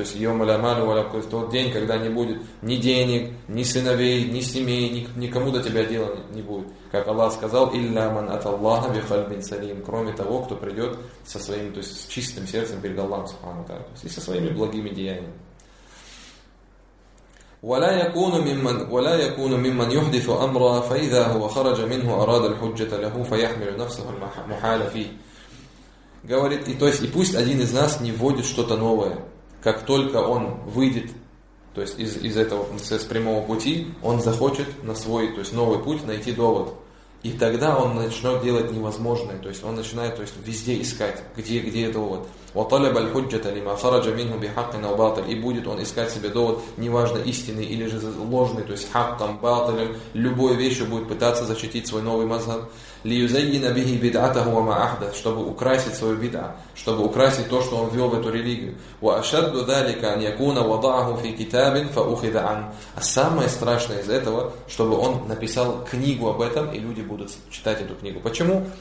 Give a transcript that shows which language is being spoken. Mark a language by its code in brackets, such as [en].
[ru] То есть тот день, когда не будет ни денег, ни сыновей, ни семей, никому до тебя дела не будет. Как Аллах сказал, [ar] «Илля ман ат Аллаха бихальбин салим», [ru] кроме того, кто придет со своим, то есть с чистым сердцем перед Аллахом Субхану ва Тааля, то есть и со своими благими деяниями. [ar] ولا يكون ممن ولا يكون ممن يحدث امرا فاذا هو خرج منه اراد الحجه له فيحمل نفسه المحال فيه. [ru] Говорит, и то есть и пусть один из нас не вводит что-то новое, как только он выйдет, то есть из этого с прямого пути, он захочет на свой, то есть новый путь найти довод, и тогда он начнет делать невозможное, то есть он начинает, то есть везде искать, где довод. [ar] وطلب الحجة لما خرج منه بحق أو باطل. [ru] И будет он искать себе довод, неважно истинный или же ложный, то есть хаком, батлом, любой вещью будет пытаться защитить свой новый мазхаб. [ar] ليزين به بدعته وما أحدث, [ru] чтобы украсить свою бидъа, чтобы украсить то, что он ввел в эту религию. [ar] وأشد ذلك أن يكون وضعه في كتاب فأخذ عنه. [ru] А самое страшное из этого, чтобы он написал книгу об этом и люди будут читать эту книгу. Почему?